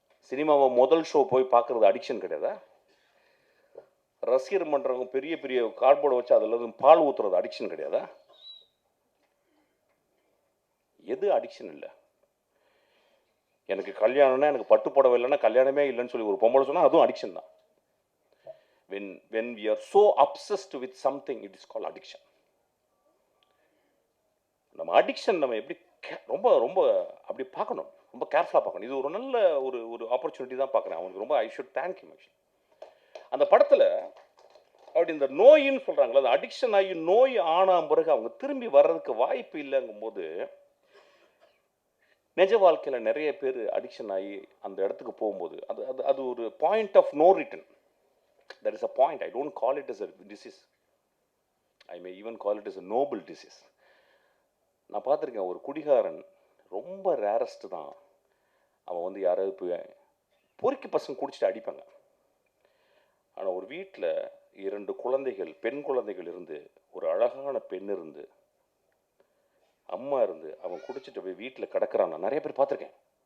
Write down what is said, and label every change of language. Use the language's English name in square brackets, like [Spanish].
[Tamil] சினிமாவை முதல் ஷோ போய் பார்க்குறது அடிக்ஷன் கிடையாதா? ரசிகர் மன்றவங்க பெரிய பெரிய கார்ட்போர்டை வச்சு அதில் பால் ஊற்றுறது அடிக்ஷன் கிடையாதா? எது அடிக்ஷன் இல்லை? எனக்கு கல்யாணம்னா, எனக்கு பட்டு புடவை இல்லைன்னா கல்யாணமே இல்லைன்னு சொல்லி ஒரு பொம்பளை சொன்னால் அதுவும் அடிக்ஷன் தான். [English] when we are so obsessed with something, it is called addiction. [Tamil] நம்ம அடிக்ஷன் நம்ம எப்படி ரொம்ப ரொம்ப அப்படி பார்க்கணும், ரொம்ப கேர்ஃபுல்லாக பார்க்கணும். இது ஒரு நல்ல ஒரு ஆப்பர்ச்சுனிட்டி தான் பார்க்குறேன். அவனுக்கு ரொம்ப [English] I should thank you. [Tamil] அந்த படத்தில் அப்படி இந்த நோயின்னு சொல்கிறாங்களா, அது அடிக்ஷன் ஆகி நோய் ஆன பிறகு அவங்க திரும்பி வர்றதுக்கு வாய்ப்பு இல்லைங்கும் போது, நிஜ வாழ்க்கையில் நிறைய பேர் அடிக்ஷன் ஆகி அந்த இடத்துக்கு போகும்போது அது அது அது ஒரு [English] Point of no return. There is a point. I don't call it as a disease. I may even call it as a noble disease. [Tamil] நான் பார்த்துருக்கேன், ஒரு குடிகாரன் ரொம்ப ரேரஸ்ட்டு தான். அவன் வந்து யாராவது போய் பொறுக்கி பசங்க குடிச்சிட்டு அடிப்பாங்க. ஆனால் ஒரு வீட்டில் 2 குழந்தைகள், பெண் குழந்தைகள் இருந்து, ஒரு அழகான பெண் இருந்து, அம்மா இருந்து, அவன் குடிச்சிட்டு போய் வீட்டில் கிடக்கிறான். நான் நிறைய பேர் பார்த்துருக்கேன்.